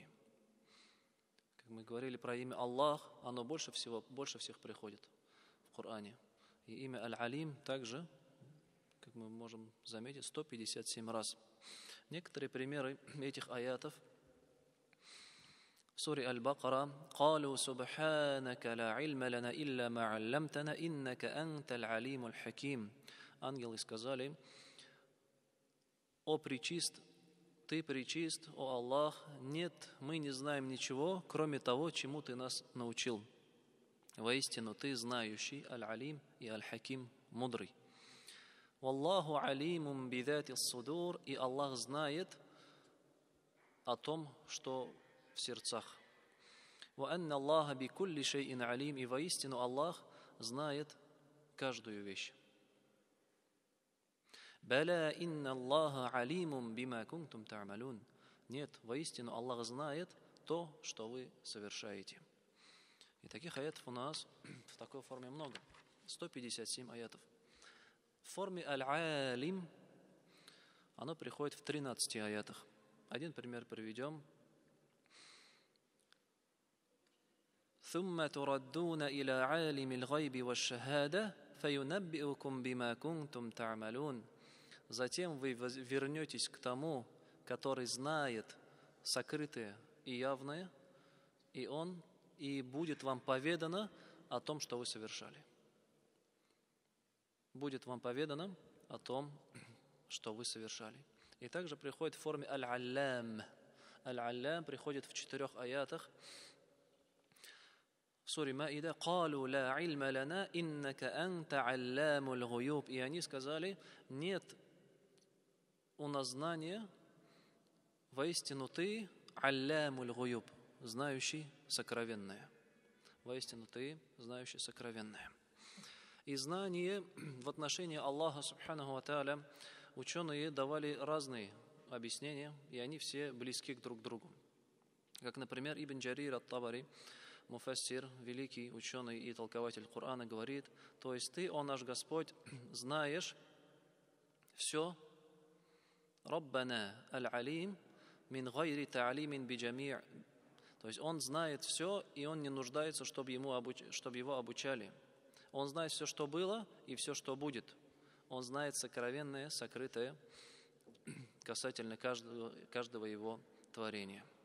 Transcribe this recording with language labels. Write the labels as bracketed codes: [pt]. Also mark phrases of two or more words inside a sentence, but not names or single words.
[ru] Как мы говорили про имя Аллах, оно больше всех приходит в Коране. И имя Аль-Алим также, как мы можем заметить, 157 раз. Некоторые примеры этих аятов в суре Аль-Бакара: [ar] «قالوا سبحانك لا علم لنا إلا ما علمتنا إنك أنت العليم الحكيم». [ru] Ангелы сказали: «О пречист, Ты пречист, о Аллах, нет, мы не знаем ничего, кроме того, чему Ты нас научил. Воистину, Ты знающий, Аль-Алим и Аль-Хаким, мудрый». [ar] «والله عليم بذات الصدور», [ru] и Аллах знает о том, что в сердцах. [ar] «وأن الله بكل شيء عليم», [ru] и воистину Аллах знает каждую вещь. [ar] «بلى إن الله عليم بما كنتم تعملون». [ru] Нет, воистину Аллах знает то, что вы совершаете. И таких аятов у нас в такой форме много. 157 аятов. В форме Аль-Алим оно приходит в 13 аятах. Один пример приведем. [ar] ثم تردون إلى عالم الغيب والشهادة فينبئكم بما كنتم تعملون. [ru] Затем вы вернетесь к тому, который знает сокрытое и явное, и будет вам поведано о том, что вы совершали. Будет вам поведано о том, что вы совершали. И также приходит в форме Аль-Аллам. Аль-Аллам приходит в 4 аятах. В суре Маида: [ar] «قالوا لا علم لنا إنك أنت علام الغيوب». [ru] И они сказали: нет у нас знания, воистину Ты [ar] علام الغيوب, [ru] знающий сокровенное. Воистину Ты знающий сокровенное. И знание в отношении Аллаха [ar] سبحانه وتعالى [ru] ученые давали разные объяснения, и они все близки друг к другу. Как, например, Ибн Джарир ат-Табари, муфассир, великий ученый и толкователь Корана, говорит: то есть Ты, о наш Господь, знаешь все. [ar] ربنا العليم من غير تعليم بالجميع'. [ru] То есть Он знает все, и Он не нуждается, чтобы его обучали. Он знает все, что было, и все, что будет. Он знает сокровенное, сокрытое касательно каждого Его творения.